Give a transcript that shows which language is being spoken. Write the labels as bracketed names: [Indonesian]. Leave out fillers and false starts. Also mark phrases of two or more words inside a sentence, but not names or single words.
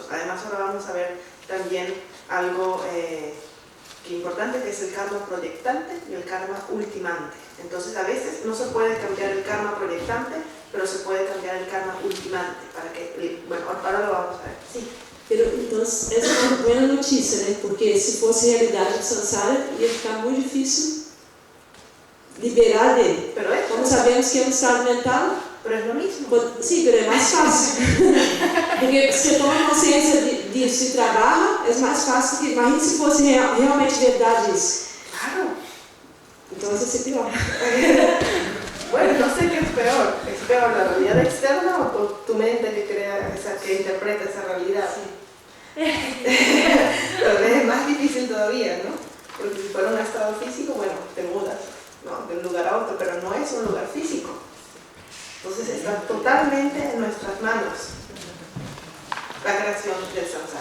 [Spanish] Además, ahora vamos a ver también algo importante, que es el karma proyectante y el karma ultimante. Entonces, a veces no se puede cambiar el karma proyectante, pero se puede cambiar el karma ultimante, para que, bueno, ahora lo vamos a ver. Sí. Pero entonces [Portuguese] essa é uma boa notícia, né? Porque se fosse realidade do samsara, ia ficar muito difícil liberar dele. [Spanish] Pero es, [Portuguese] Como sabemos que é um estado mental, [Spanish] pero es lo mismo. [Portuguese] sim, pero é mais fácil. Porque se você toma consciência disso e trabalha, é mais fácil que... Imagina se fosse realmente verdade isso. Claro. Então vai ser pior. [Spanish] Bueno, no sé qué es peor. ¿Es peor la realidad externa o tu mente que crea, que interpreta esa realidad? Pero es más difícil todavía, ¿no? Porque si fuera un estado físico, bueno, te mudas, ¿no? De un lugar a otro, pero no es un lugar físico. Entonces está totalmente en nuestras manos la creación del samsara.